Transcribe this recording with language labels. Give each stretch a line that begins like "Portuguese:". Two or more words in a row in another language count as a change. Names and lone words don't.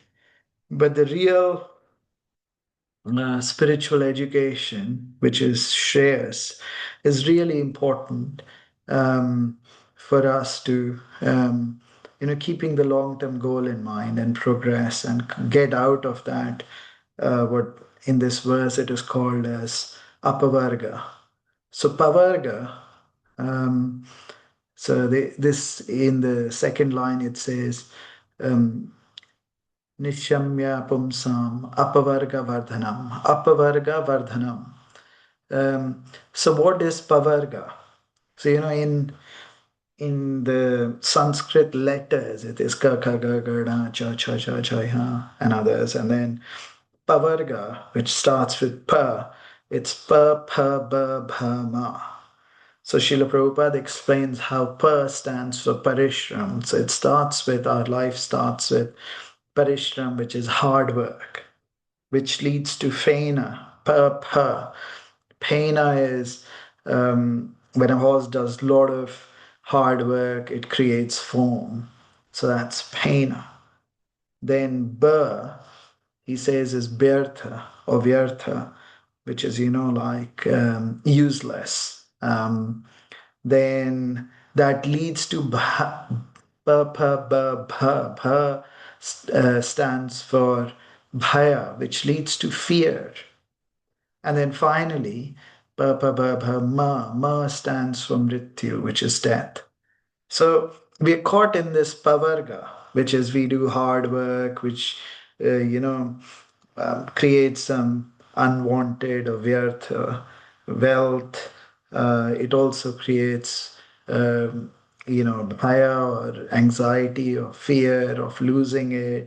English: But the real spiritual education, which is Shreyas, is really important for us to, keeping the long term goal in mind and progress and get out of that, what in this verse it is called as apavarga. So, pavarga. This in the second line it says,
Sanskrit: um, Nishamya pumsam apavarga vardhanam. Apavarga vardhanam.
English: So what is pavarga? So in the Sanskrit letters, it is ka ka ga ga da cha cha cha cha ha and others, and then pavarga, which starts with pa, it's pa pa ba bha ma. So Srila Prabhupada explains how pa stands for parishram. So it starts with our life starts with parishram, which is hard work, which leads to phena, pa pa. Phena is when a horse does a lot of hard work, it creates foam. So that's phena. Then ba, he says, is byartha or vyartha, which is, like useless. Then that leads to bha, ba, pa, ba, bha. Bha stands for bhaya, which leads to fear. And then finally, pa, pa, ba, bha, ma. Ma stands for mrityu, which is death. So we are caught in this pavarga, which is we do hard work, which, creates some unwanted or vyartha wealth. It also creates, bhaya or anxiety or fear of losing it.